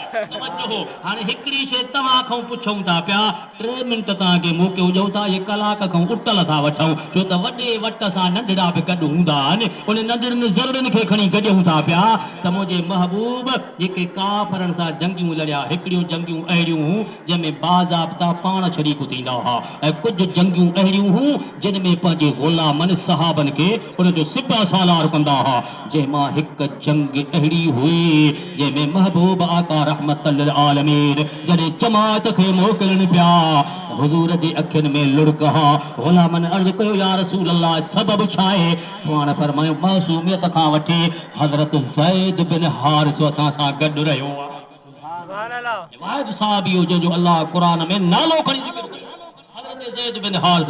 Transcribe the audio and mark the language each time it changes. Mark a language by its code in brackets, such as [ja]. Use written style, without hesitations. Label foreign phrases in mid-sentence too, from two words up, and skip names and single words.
[sd] हाणे हिकिड़ी शइ तव्हां खां पुछूं था पिया, 3 मिंट तव्हांखे मोकिलियो ॾियूं था, इहे कलाक खां उटल था वठूं, छो त वॾे वट सां नंढड़ा बि गॾु हूंदा आहिनि, उन नंढड़नि ज़रूरनि खे खणी गॾूं था पिया त मुंहिंजे महबूब जेके काफ़रनि सां जंगियूं लड़िया, हिकिड़ियूं जंगियूं अहिड़ियूं हूं जंहिंमें बाज़ाब्ता पाण शरीक थींदा हुआ, ऐं कुझु जंगियूं अहिड़ियूं हूं जिन में पंहिंजे ग़ुलामनि सहाबनि खे उनजो सिपा सालार कंदा हुआ। जंहिंमां हिकु जंग अहिड़ी हुई जंहिंमें महबूब आका [ar] رحمة للعالمين [sd] जॾहिं जमात खे मोकिलनि पिया, हुज़ूर जी अखियुनि में लुढ़क हा। ग़ुलामनि अर्ज़ु कयो [ar] يا رسول الله [sd] सबबु छा आहे? पाण फरमायो मासूमियत खां वठी हज़रत ज़ैद बिन हारिस असां सां गॾु रहियो आहे। रिवायत साहबी हो जंहिंजो अल्लाह क़ुरान में नालो खणी ज़िक्र कयो, हज़रत ज़ैद बिन हारिस।